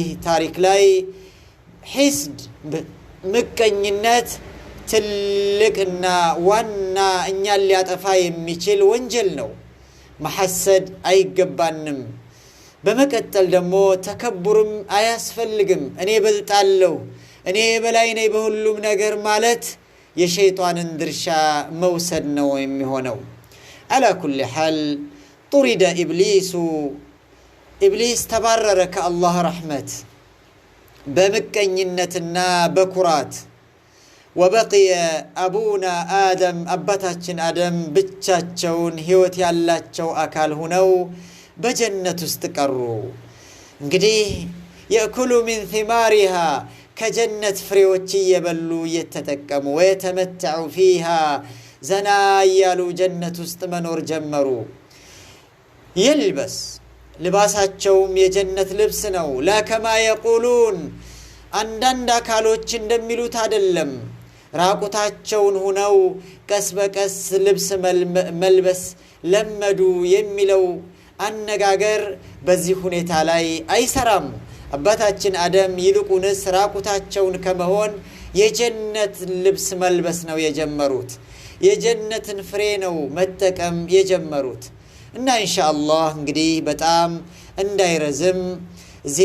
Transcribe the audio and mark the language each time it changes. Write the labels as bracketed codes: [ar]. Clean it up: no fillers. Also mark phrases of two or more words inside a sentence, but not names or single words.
[am] ታሪክ ላይ ሒስድ ምቀኝነት ትልቅና ዋና እኛን ሊያጠፋ የሚችል ወንጀል ነው መሐሰድ አይገባንም በመቀጠል ደግሞ ተከቡርም አያስፈልግም እኔ በልጣለሁ እኔ በላይ ነኝ በሁሉም ነገር ማለት የሸይጣንን ድርሻ መውሰድ ነው የሚሆነው [ar] على كل حال طرد [am] ኢብሊስ ተባረረ ከአላህ ረህመት በመቀኝነትና በኩራት [ar] وبقي ابونا ادم [am] አባታችን አደም ብቻቸውን ህይወት ያላቸው አካል ሆነው በጀነት ውስጥ ቀሩ እንግዲህ [ar] ياكلوا من ثمارها [am] ከጀነት ፍሬዎች እየበሉ እየተጠቀሙ [ar] ويتمتعوا فيها [am] ዘና ያሉ ጀነት ውስጥ መኖር ጀመሩ ይልበስ ልባሳቸውም የጀነት ልብስ ነው [ar] لا كما يقولون [am] አንዳንድ አካሎች እንደሚሉት አይደለም ራቁታቸውን ሆነው ቀስ በቀስ ልብስ መልበስ ለመዱ የሚለው አነጋገር በዚህ ሁኔታ ላይ አይሰራም አባታችን አደም ይልቁንስ ራቁታቸውን ከመሆን የጀነት ልብስ መልበስ ነው የጀመሩት የጀነትን ፍሬ ነው መጠቀም የጀመሩት እና ኢንሻአላህ እንግዲህ በጣም እንዳይረዝም እዚህ